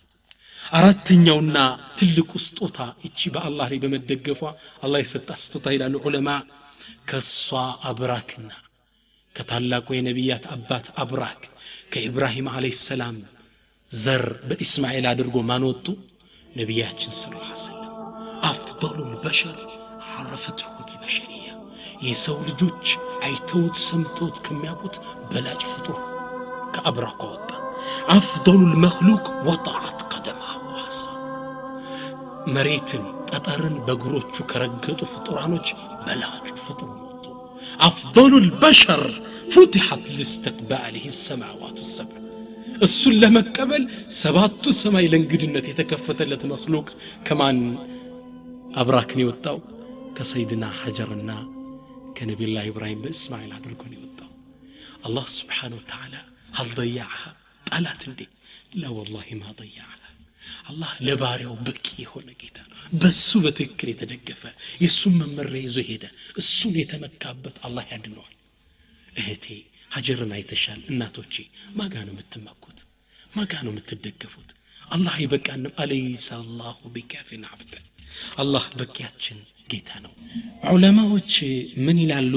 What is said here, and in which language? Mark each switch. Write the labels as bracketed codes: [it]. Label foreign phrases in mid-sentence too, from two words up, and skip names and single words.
[am] አራተኛውና ትልቁ ስጦታ እቺ በአላህ ላይ በመደገፏ አላህ የሰጣት ስጦታ ይላሉ ዑለማ ከሷ አብራክና ከታላቁ የነቢያት አባት አብራክ ከኢብራሂም [ar] عليه السلام [am] ዘር በእስማኤል አድርጎ ማን ወጡ? ነቢያችን [ar] صلى الله عليه وسلم أفضل البشر عرفته البشريه [am] የሰው ልጆች አይተውት ሰምተውት ከሚያውቁት በላጭ ፍጡር ከአብራክ ወጣ። [ar] أفضل مخلوق وطئت قدماه [am] ዋሳ መሬትን ጠጠርን በእግሮቹ ከረገጡ ፍጡራኖች በላጭ ፍጡር ወጡ። [ar] أفضل البشر فتحت لاستقباله السماوات السبع [am] እሱን ለመቀበል ሰባቱ ሰማይ ለእንግድነት የተከፈተለት መኽሉቅ ከማን አብራክን የወጣው? ከሰይድና ሐጀርና ከነቢዩላህ ኢብራሂም በእስማኤል አድርጎ ነው የወጣው። አላህ [ar] سبحانه وتعالى هل ضيعها [am] ጣላት እንዴ? [ar] لا والله ما ضيعها። [am] አላህ ለባሪያው በቂ የሆነ ጌታ በሱ በትክክል የተደገፈ የሱን መመሪያ ይዞ ሄደ። እሱን የተመካበት አላህ ያድነዋል። እህቴ ሀጀርን አይተሻል። እናቶቼ ማጋ ነው የምትመኩት? ማጋ ነው የምትደገፉት? አላህ ይበቃንም። [ar] أليس الله بكاف عبده [am] አላህ በቂያችን ጌታ ነው። ዑለማዎች ምን ይላሉ?